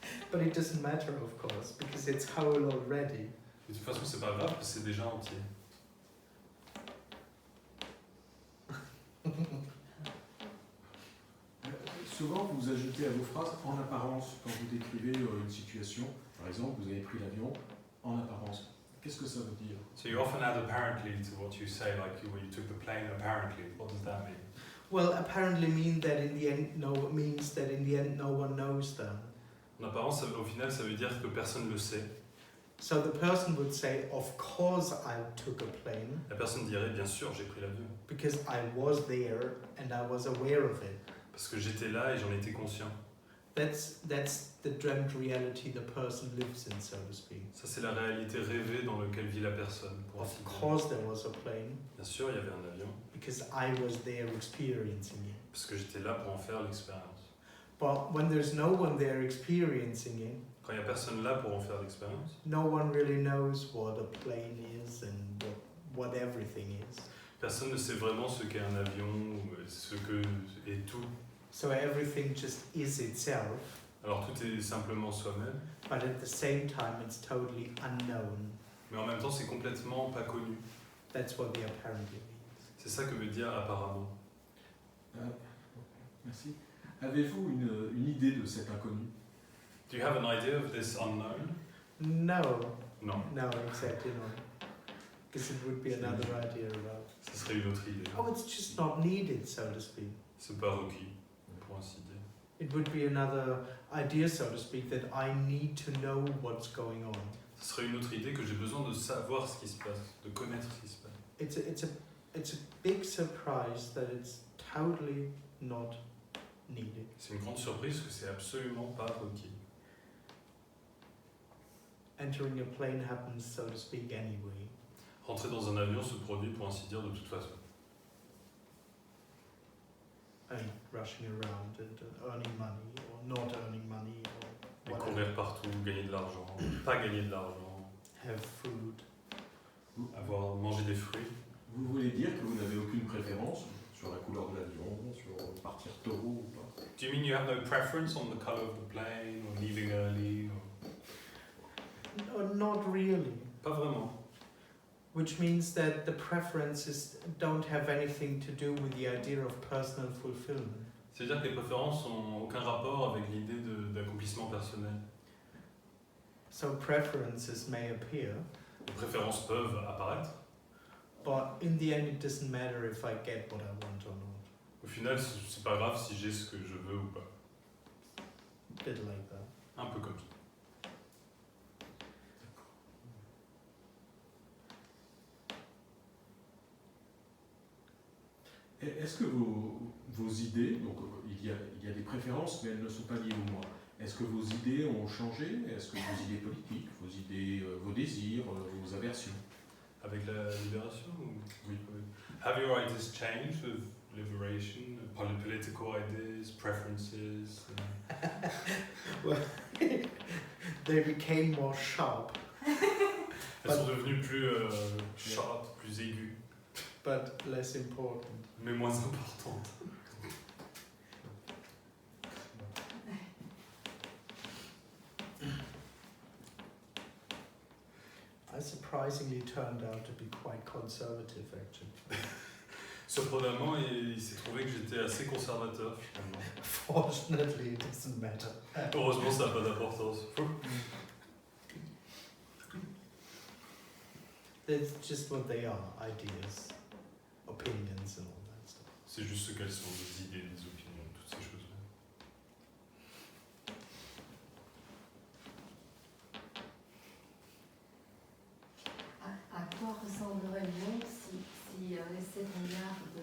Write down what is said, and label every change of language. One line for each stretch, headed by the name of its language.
English: But it doesn't matter, of course, because it's whole already.
French: De toute façon, c'est pas grave, parce que c'est déjà entier. Souvent, vous ajoutez à vos phrases en apparence quand vous décrivez une situation. Par exemple, vous avez pris l'avion en apparence. Qu'est-ce que ça veut dire?
English: So you often add apparently to what you say, like when you took the plane apparently. What does that mean? Well, apparently means that in the end no one knows them.
French: En apparence, au final, ça veut dire que personne ne le sait.
English: So the person would say, of course I took a plane,
French: La personne dirait, bien sûr, j'ai pris l'avion.
English: because I was there and I was aware of it.
French: Parce que j'étais là et j'en étais conscient.
English: That's the dreamt reality the person lives in, so to speak.
French: Ça, c'est la réalité rêvée dans laquelle vit la personne. Pour
English: Of
French: ainsi dire.
English: course there was a plane,
French: Bien sûr, il y avait un avion,
English: because I was there experiencing it.
French: parce que j'étais là pour en faire l'expérience.
English: But when there's no one there experiencing it,
French: Quand il n'y a personne là pour en faire l'expérience,
English: no one really knows what a plane is and what everything is.
French: personne ne sait vraiment ce qu'est un avion, ou ce que est tout.
English: So everything just is itself,
French: Alors tout est simplement soi-même,
English: but at the same time it's totally unknown.
French: mais en même temps c'est complètement pas connu.
English: That's what the apparently means.
French: C'est ça que veut dire apparemment. Merci. Avez-vous une idée de cet inconnu?
English: Do you have an idea of this unknown? No, Non, no, exactly not. Because it would be another idea about.
French: ce serait une autre idée.
English: Oh, it's just not needed, so to speak.
French: C'est pas requis, pour ainsi dire.
English: It would be another idea, so to speak, that I need to know what's going on.
French: Ce serait une autre idée que j'ai besoin de savoir ce qui se passe, de connaître ce qui se passe.
English: It's a big surprise that it's totally not needed.
French: C'est une grande surprise que c'est absolument pas requis.
English: Entering a plane happens, so to speak, anyway.
French: Rentrer dans un avion se produit pour ainsi dire de toute façon.
English: And rushing around and earning money or not earning money
French: Et
English: or
French: courir
English: whatever.
French: partout, gagner de l'argent, pas gagner de l'argent,
English: Have food.
French: avoir mangé des fruits. Vous voulez dire que vous n'avez aucune préférence sur la couleur de l'avion, sur partir tôt ou pas?
English: Do you mean you have no preference on the color of the plane or leaving early? Or... No, not really.
French: Pas vraiment.
English: Which means that the preferences don't have anything to do with the idea of personal fulfillment.
French: C'est-à-dire que les préférences n'ont aucun rapport avec l'idée d'accomplissement personnel.
English: So preferences may appear,
French: Les préférences peuvent apparaître.
English: but in the end it doesn't matter if I get what I want or not.
French: Au final, c'est pas grave si j'ai ce que je veux ou pas.
English: Bit like that.
French: Un peu comme ça. Est-ce que vos idées, donc il y a des préférences, mais elles ne sont pas liées au moi. Est-ce que vos idées ont changé? Est-ce que vos idées politiques, vos idées, vos désirs, vos aversions? Avec la libération ou... Oui.
English: Have your ideas changed with liberation? Political ideas, preferences? Well, they became more sharp,
French: Elles sont devenues plus sharp, plus aiguës,
English: but less important.
French: mais moins importantes.
English: I surprisingly turned out to be quite conservative, actually.
French: Surprenamment, il s'est trouvé que j'étais assez conservateur finalement.
English: Fortunately, it doesn't matter.
French: Heureusement, ça n'a pas d'importance.
English: It's just what they are, ideas, opinions and all that stuff.
French: C'est juste ce qu'elles sont, des idées, des opinions, toutes ces choses-là. À quoi ressemblerait le monde si les 7 milliards